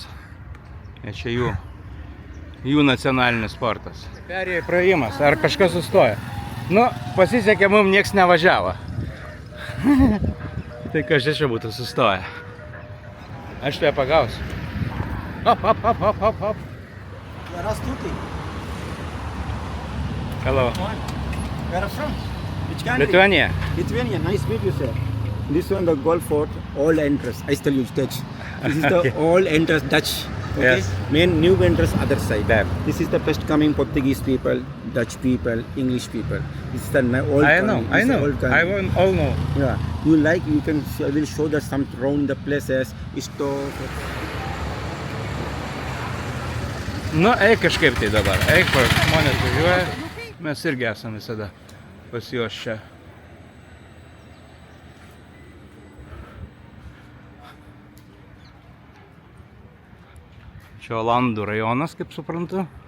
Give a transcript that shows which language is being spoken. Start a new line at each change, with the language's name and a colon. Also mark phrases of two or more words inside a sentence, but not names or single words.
Lithuanian: Čia jų nacionalinis sportas. Perėjai praėjimas, ar kažkas sustoja? Nu, pasisekė, mums nieks nevažiavo. Tai kažkas čia būtų sustoję. Aš tai pagausiu. Hop, hop, hop, hop, hop, hop.
English: Hello. Where are you from? Which country? Lithuania. Lithuania. Nice meet you, sir. This one, the Golf Fort, all entrance. I tell you, Dutch. This is the all entrance Dutch. Okay? Yes. Main new entrance other side. There. This is the first coming Portuguese people, Dutch people, English people. This is the old. I know, coming. I This is know. old coming. I won't all know. Yeah. You like? You can. I will show that some round the places. Store.
Lithuanian: Nu, eik kažkaip tai dabar. Eik, žmonės važiuoja. Mes irgi esame visada pas juos čia. Čia Olandų rajonas, kaip suprantu.